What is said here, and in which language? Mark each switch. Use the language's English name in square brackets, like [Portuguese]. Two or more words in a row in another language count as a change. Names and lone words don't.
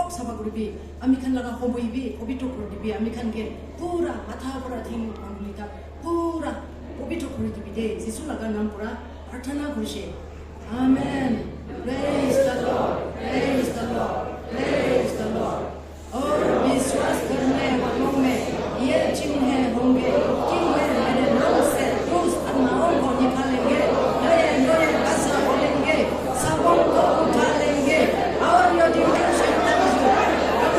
[Naga Pidgin] sabagubi amikhan laga hoboibi obito kurdibi amikhan ke pura matha pura thing pangulita pura obito kurdibi de Jesu laga nam pura prarthana kurishe. [English] Amen. Praise the Lord. Praise the Lord. Praise the Lord. [Hindi] और विश्वास करने वालों में ये चिन्ह होंगे कि वे मेरे नाम से क्रूस आत्माओं को निकालेंगे, नए नए भाषा बोलेंगे, सबों को उठा लेंगे और यदि शैतान जो प्रभु